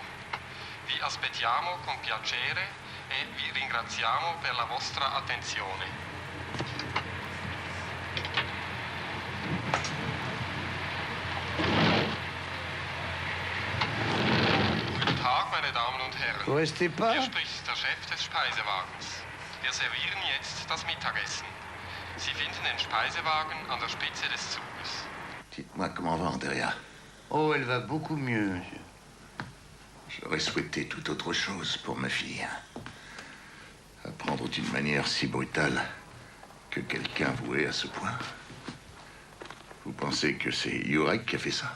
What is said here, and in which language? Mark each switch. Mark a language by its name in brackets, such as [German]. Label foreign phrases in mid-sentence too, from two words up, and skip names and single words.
[Italian] Vi aspettiamo con piacere e vi ringraziamo per la vostra attenzione. [German] Guten Tag, meine Damen und Herren. [French] Vous restez pas? [German] Hier spricht der Chef des Speisewagens. Wir servieren jetzt das Mittagessen. Sie finden den Speisewagen an der Spitze des Zuges. [French] Dites-moi comment va Andrea. Oh, elle va beaucoup mieux, monsieur. J'aurais souhaité tout autre chose pour ma fille. Apprendre d'une manière si brutale que quelqu'un voué à ce point. Vous pensez que c'est Jurek qui a fait ça?